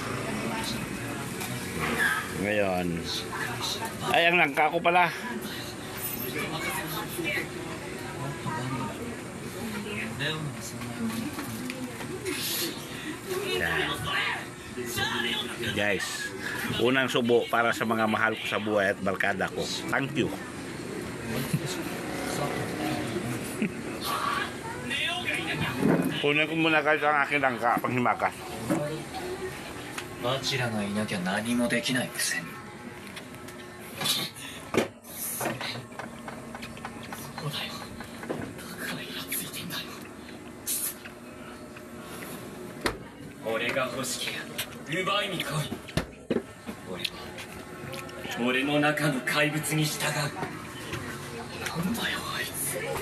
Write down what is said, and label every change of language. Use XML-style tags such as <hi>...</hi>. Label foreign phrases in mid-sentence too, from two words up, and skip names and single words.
<tl>Ngayon ay ang langka ko pala. Yan. Guys, unang subo para sa mga mahal ko sa buhay at barkada ko.</tl> <en>Thank you.</en> <tl>Kunin ko muna guys ang aking langka pang himakas.</tl> <ja>バチラがいなきゃ何もできないくせに。そうだよ。だからイラついてんだよ。俺が欲しきゃ奪いに来い。俺の中の怪物に従う。なんだよあいつ。</ja>